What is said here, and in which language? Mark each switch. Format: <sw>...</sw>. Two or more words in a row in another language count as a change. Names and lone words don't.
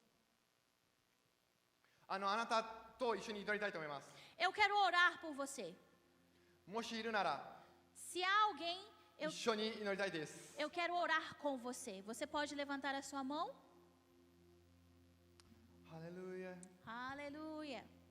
<ja>あなたと一緒に祈りたいと思います。</ja> <pt>Eu quero orar por você.</pt> <ja>もしいるなら</ja> <pt>Se há alguém,</pt> <ja>一緒に祈りたいです。</ja> <pt>eu quero orar com você. Você pode levantar a sua mão?</pt> <ja>ハレルヤ。</ja> <pt>Aleluia.</pt>